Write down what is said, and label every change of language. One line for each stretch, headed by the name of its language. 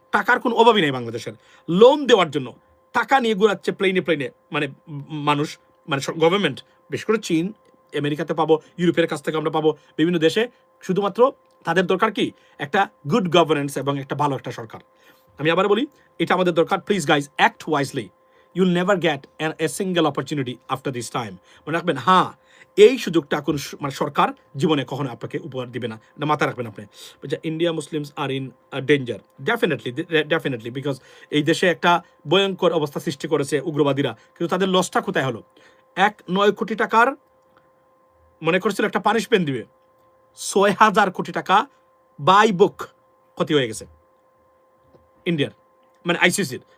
Bangla: টাকার কোনো অভাবই নেই বাংলাদেশের। লোন দেওয়ার জন্য টাকা নিয়ে ঘুরাচ্ছে প্লেনে মানুষ, গভর্নমেন্ট, বিশেষ করে চীন, আমেরিকাতে পাবো, ইউরোপের কাছ থেকে আমরা পাবো, বিভিন্ন দেশে। শুধুমাত্র তাদের দরকার কি? একটা গুড গভর্নেন্স এবং একটা ভালো একটা সরকার। আমি আবার বলি, এটা আমাদের দরকার।
English: Please guys, act wisely. You'll never get a single opportunity after this time.
Bangla: মনে রাখবেন, হ্যাঁ, এই সুযোগটা কোন সরকার জীবনে কখনো আপনাকে উপহার দিবে না। এটা মাথায় রাখবেন আপনি।
English: India Muslims are in danger, definitely, because
Bangla: এই দেশে একটা ভয়ঙ্কর অবস্থা সৃষ্টি করেছে উগ্রবাদীরা। কিন্তু তাদের লসটা কোথায় হলো? 9 কোটি টাকার মনে করছিল একটা পানিশমেন্ট দিবে, 6,000 কোটি টাকা বাই বুক ক্ষতি হয়ে গেছে ইন্ডিয়ার, আইসিসির।